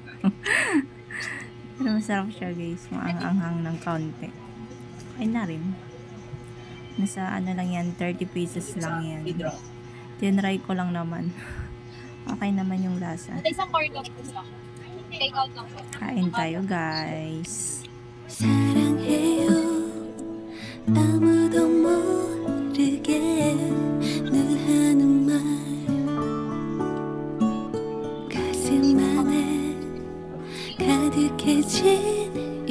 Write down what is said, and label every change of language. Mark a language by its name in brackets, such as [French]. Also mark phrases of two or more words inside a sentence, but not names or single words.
[Filipino] Pero masarap siya guys. Maanghang ng kaunti. Ay na rin. Nasa ano lang yan, 30 pesos lang yan. Tinry ko lang naman. Okay naman yung lasa. Kain tayo guys. [Korean] 사랑해요 아무도 모르게 늘 하는 말 가슴 안에 가득해진